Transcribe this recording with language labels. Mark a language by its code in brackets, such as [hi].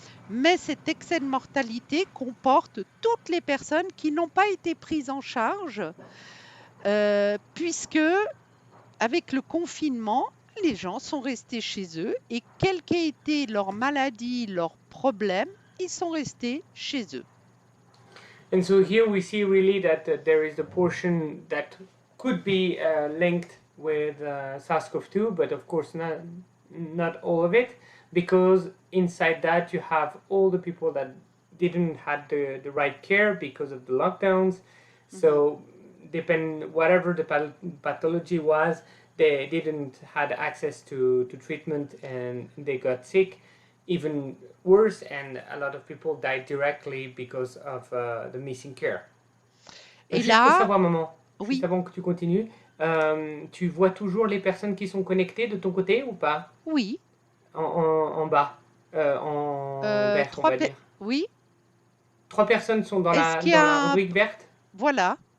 [fr] Mais cet excès de mortalité comporte toutes les personnes qui n'ont pas été prises en charge, puisque avec le confinement, les gens sont restés chez eux et quelle qu'ait été leur maladie, leurs problèmes, ils sont restés chez eux. [en] And so here we see really that there is the portion that could be linked with SARS-CoV-2, but of course not all of it, because inside that you have all the people that didn't have the right care because of the lockdowns. So depend whatever the pathology was, they didn't had access to treatment and they got sick. Even worse, and a lot of people died directly because of the missing care. [fr] Et juste pour là, savoir, maman, oui. juste avant que tu continues, tu vois toujours les personnes qui sont connectées de ton côté ou pas? Oui. En bas, en vert, on va dire. Oui. 3 personnes sont dans la rubrique verte? Voilà.